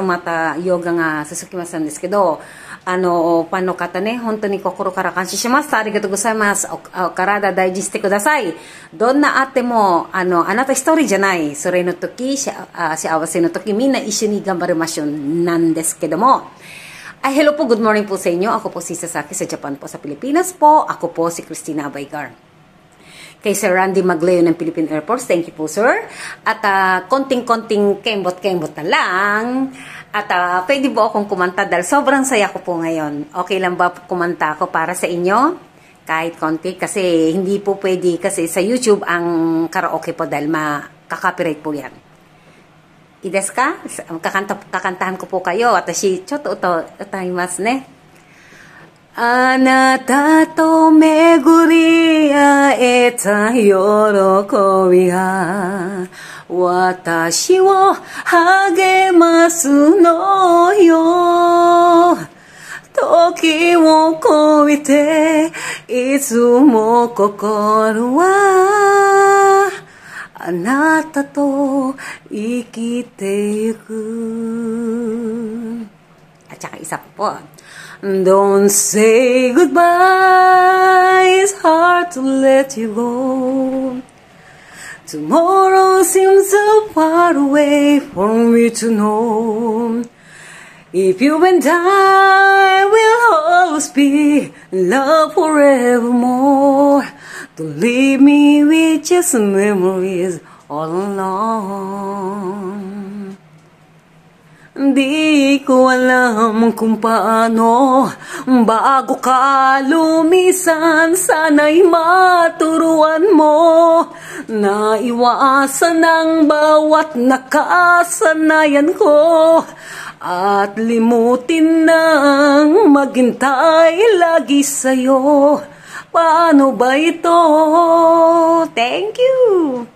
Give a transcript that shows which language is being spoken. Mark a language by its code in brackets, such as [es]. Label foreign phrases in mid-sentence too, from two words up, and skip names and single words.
[ja] また、ヨガが続きますんですけど、ファンの方ね、本当に心から感謝します。ありがとうございます。お体大事してください。どんなあっても、あなた一人じゃない。それの時、幸せの時、みんな一緒に頑張りましょうなんですけども、 [tl] hello po, good morning po sa inyo. Ako po si Sasaki sa Japan po sa Pilipinas po. Ako po si Christina Abaygar. Kay Sir Randy Magleo ng Philippine Air Force, [en] thank you [tl] po sir. At konting-konting kembot-kembot na lang. At pwede po akong kumanta dahil sobrang saya ko po ngayon. Okay lang ba kumanta ako para sa inyo? Kahit konti kasi hindi po pwede kasi sa YouTube ang karaoke po dahil makaka-copyright po yan. Ides ka? Kakantahan ko po kayo. [ja] 私、ちょっと歌いますね. あなたと巡り会えた喜びが私を励ますのよ。時を超えていつも心はあなたと生きてゆく。 [tl] At saka isa po. [en] Don't say goodbye, it's hard to let you go. Tomorrow seems so far away for me to know. If you and I will always be in love forevermore, don't leave me with just memories all alone. [tl] Di ko alam kung paano bago ka lumisan, sana'y maturuan mo na iwasan ang bawat nakasanayan ko at limutin nang maghintay lagi sa'yo. Paano ba ito? [en] Thank you!